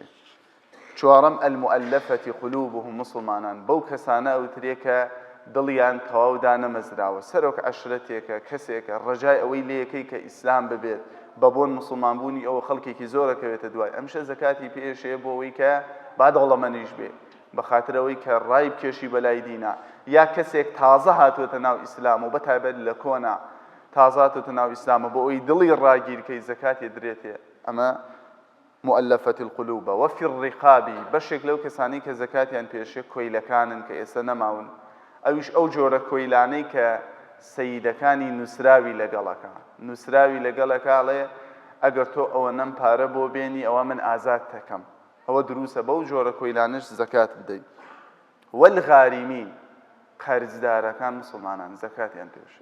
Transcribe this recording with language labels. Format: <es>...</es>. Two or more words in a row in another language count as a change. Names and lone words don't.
<ckb>چوارەم</ckb> <ar>المؤلفەتی قلوبهم</ar> <ckb>مسلمانان بەو کەسانە ئەوترێ کە دڵیان تەواو دانەمەزراوە، سەرۆک عەشرەتێکە، کەسێکە ڕەجای ئەوەی لێیەکەی کە ئیسلام ببێت، بە بۆن مسلمانبوونی ئەوە خەڵکێکی زۆرەکەوێتە دوای. ئەمشە زەکاتی پێشێ بۆ ئەوەی کە با دەوڵەمەندیش بێ، بەخاترەوەی کە ڕای بکێشی بەلای دینە، یا کەسێک تازە هاتووەتە ناو ئیسلام و بەتایبەت لە کۆنا تازە هاتووەتە ناو ئیسلامە بۆ ئەوەی دڵی ڕاگیرکەی زەکاتی درێتێ. ئەمە</ckb> <ar>مؤلفة القلوب وفي الرقاب</ar> <ckb>بەشێک لەو کەسانی کە زەکاتیان پێشێ کۆیلەکانن کە ئێستا نەماون. ئەویش ئەو جۆرە کۆیلانەی کە سەیدەکانی نووسراوی لەگەڵەکە، نووسراوی لەگەڵەکەڵێ ئەگەر تۆ ئەوە نەم پارە بۆ بێنی ئەوە من ئازاد دەکەم. ئەوە دروسە بەو جۆرە کۆیلانش زەکات بدەیت. والغارمین قەرزدارەکان مسلمانان زەکاتیان پێشێ.</ckb>